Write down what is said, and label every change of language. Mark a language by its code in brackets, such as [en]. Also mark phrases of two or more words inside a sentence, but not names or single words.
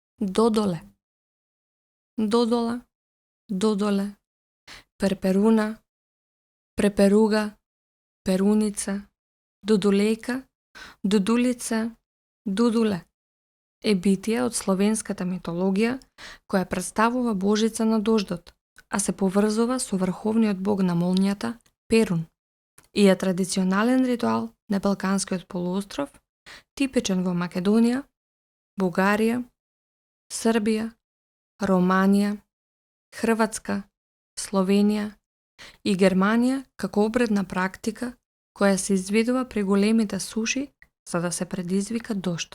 [mk] Додоле, додола, додоле, перперуна, преперуга, перуница, дудулејка, дудулица, дудуле е битие од словенската митологија која представува божица на дождот, а се поврзува со врховниот бог на молњата Перун и е традиционален ритуал на Балканскиот полуостров, типичен во Македонија, Бугарија, Србија, Романија, Хрватска, Словенија и Германија како обредна практика која се изведува при големите суши за да се предизвика дожд.